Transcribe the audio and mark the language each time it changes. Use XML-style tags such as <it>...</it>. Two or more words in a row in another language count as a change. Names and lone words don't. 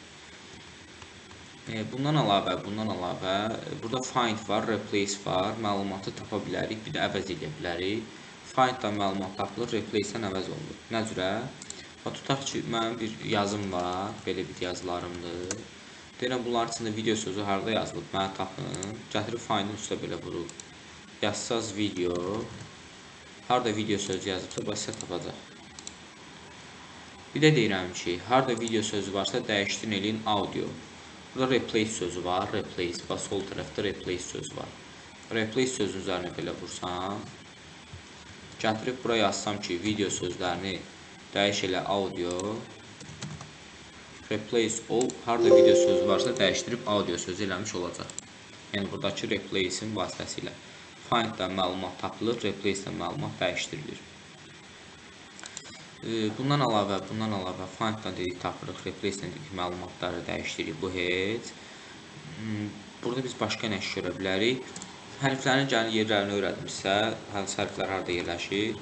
<az>Bundan əlavə, burada find var, replace var, məlumatı tapa bilərik, bir də əvəz edə bilərik. Find-dan məlumat tapılır, replace-dən əvəz olunur. Nə cürə? Tutaq ki, mənim bir yazım var, belə bir yazılarımdır. Deyirəm, bunların içində video sözü harada yazılıb, mənə tapın. Gətirib find-in üstə belə vurub. Yazsaz video, harada video sözü yazıbsa, sizə tapacaq. Bir də deyirəm ki, harada video sözü varsa, dəyişdirin eləyin audio. Burada replace sözü var, replace, sol tərəfdə replace sözü var. Replace sözün üzərinə belə vursam, gətirib buraya yazsam ki, video sözlərini dəyiş elə audio,</az> <en>replace all,</en> <az>harada video sözü varsa dəyişdirib audio sözü eləmiş olacaq. Yəni, buradakı replace-in vasitəsilə find-dan məlumat tapılır, replace-dən məlumat dəyişdirilir. Bundan əlavə find-dan dedik tapırıq, replace-dən dedik məlumatları dəyişdiririk, bu heç. Burada biz başqa nə iş görə bilərik? Hərflərin yerlərini öyrədimizsə, hansı hərflər harada yerləşir?</az>